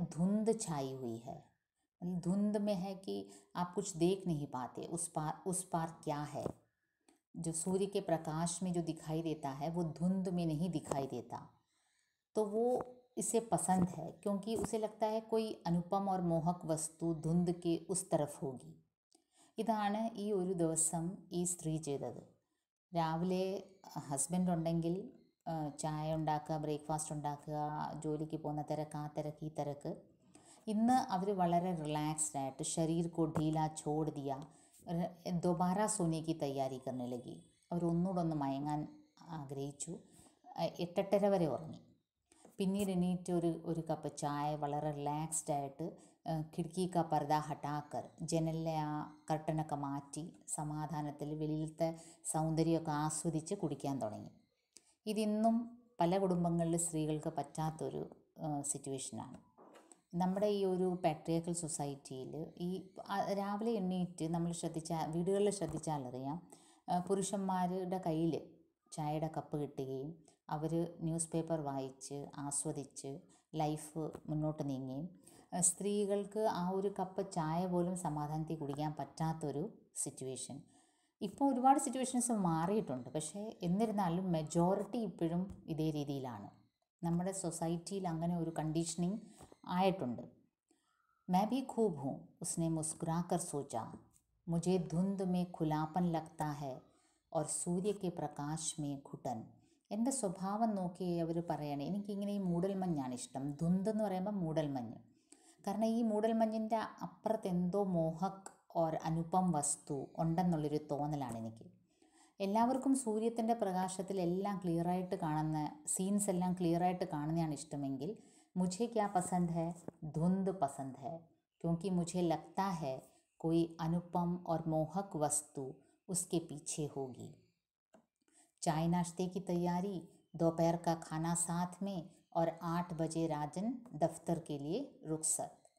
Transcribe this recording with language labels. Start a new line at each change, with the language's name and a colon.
Hindi: धुंध छाई हुई है। धुंध में है कि आप कुछ देख नहीं पाते, उस पार क्या है। जो सूर्य के प्रकाश में जो दिखाई देता है वो धुंध में नहीं दिखाई देता। तो वो इसे पसंद है क्योंकि उसे लगता है कोई अनुपम और मोहक वस्तु धुंध के उस तरफ होगी।
Malayalam: ഇതാണ് ഈ ഒരു ദിവസം ഈ സ്ത്രീ ചെയ്തത്. രാവിലെ ഹസ്ബൻഡ് ഉണ്ടെങ്കിൽ ചായ ഉണ്ടാക്കുക, ബ്രേക്ക്ഫാസ്റ്റ് ഉണ്ടാക്കുക, ജോലിക്ക് പോകുന്ന തിരക്ക്, ആ തിരക്ക് ഈ തിരക്ക്. ഇന്ന് അവർ വളരെ റിലैक्स्ड ആയിട്ട്
Hindi: शरीर को ढीला छोड़ दिया, दोबारा सोने की तैयारी करने लगी.
Malayalam: അവർ ഒന്നുകൂടെ ഒന്ന് മയങ്ങാൻ ആഗ്രഹിച്ചു. 8:30 വരെ ഉറങ്ങി. പിന്നീട് എണീറ്റ് ഒരു കപ്പ് ചായ വളരെ റിലാക്സ്ഡ് ആയിട്ട്
Hindi: खिड़की का पर्दा हटाकर
Malayalam: ജനലിലെ ആ കർട്ടനൊക്കെ മാറ്റി സമാധാനത്തിൽ വെളിയിലത്തെ സൗന്ദര്യമൊക്കെ ആസ്വദിച്ച് കുടിക്കാൻ തുടങ്ങി. ഇതിന്നും പല കുടുംബങ്ങളിൽ സ്ത്രീകൾക്ക് പറ്റാത്തൊരു സിറ്റുവേഷനാണ്. നമ്മുടെ ഈ ഒരു പാട്രിയാർക്കൽ സൊസൈറ്റിയിൽ ഈ രാവിലെ എണ്ണീറ്റ് നമ്മൾ വീടുകളിൽ ശ്രദ്ധിച്ചാലറിയാം, പുരുഷന്മാരുടെ കയ്യിൽ ചായയുടെ കപ്പ് കിട്ടുകയും അവർ ന്യൂസ് പേപ്പർ വായിച്ച് ആസ്വദിച്ച് ലൈഫ് മുന്നോട്ട് നീങ്ങുകയും സ്ത്രീകൾക്ക് ആ ഒരു കപ്പ് ചായ പോലും സമാധാനത്തിൽ കുടിക്കാൻ പറ്റാത്തൊരു സിറ്റുവേഷൻ. ഇപ്പോൾ ഒരുപാട് സിറ്റുവേഷൻസ് മാറിയിട്ടുണ്ട്, പക്ഷേ എന്നിരുന്നാലും മെജോറിറ്റി ഇപ്പോഴും ഇതേ രീതിയിലാണ്. നമ്മുടെ സൊസൈറ്റിയിൽ അങ്ങനെ ഒരു കണ്ടീഷനിങ് ആയിട്ടുണ്ട്.
Hindi: मैं भी खूब हूँ, उसने मुस्कुरा कर सोचा. मुझे धुंध में खुलापन लगता है और सूर्य के प्रकाश में घुटन.
Malayalam: എൻ്റെ സ്വഭാവം നോക്കി അവർ പറയണേ, എനിക്കിങ്ങനെ ഈ മൂടൽമഞ്ഞാണ് ഇഷ്ടം. ധുന്ത് എന്ന് പറയുമ്പോൾ മൂടൽമഞ്ഞ്. കാരണം ഈ മൂടൽമഞ്ഞിൻ്റെ അപ്പുറത്ത് എന്തോ
Hindi: മോഹക് ഓർ അനുപം
Malayalam: വസ്തു ഉണ്ടെന്നുള്ളൊരു തോന്നലാണ് എനിക്ക്. എല്ലാവർക്കും സൂര്യത്തിൻ്റെ പ്രകാശത്തിൽ എല്ലാം ക്ലിയറായിട്ട് കാണുന്ന സീൻസ് എല്ലാം ക്ലിയറായിട്ട് കാണുന്നതാണ് ഇഷ്ടമെങ്കിൽ
Hindi: मुझे क्या पसंद है? धुंध पसंद है, क्योंकि मुझे लगता है कोई अनुपम और मोहक वस्तु उसके पीछे होगी. चाय नाश्ते की तैयारी, दोपहर का खाना साथ में और 8 बजे राजन दफ्तर के लिए रुखसत.